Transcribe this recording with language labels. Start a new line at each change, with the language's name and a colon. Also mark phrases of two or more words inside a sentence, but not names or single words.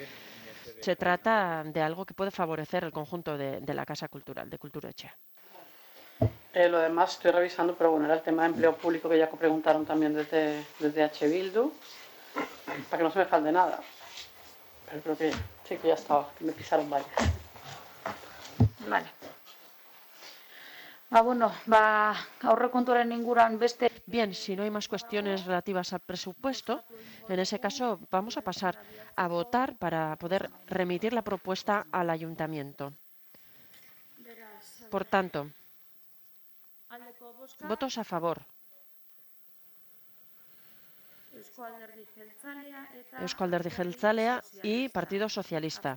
Spanish: Se trata de algo que puede favorecer el conjunto de la Casa Cultural, de Kultura Etxea. Lo demás estoy revisando, pero bueno, era el tema de empleo público que ya preguntaron también desde H. Bildu, para que no se me falte nada. Pero creo que sí que ya estaba, que me pisaron varias. Vale.
Basque: Bueno, aurrekontuaren inguruan beste...
Spanish: Bien, si no hay más cuestiones relativas al presupuesto, en ese caso vamos a pasar a votar para poder remitir la propuesta al ayuntamiento. Por tanto, votos a favor. Eusko Alderdi Jeltzalea y Partido Socialista.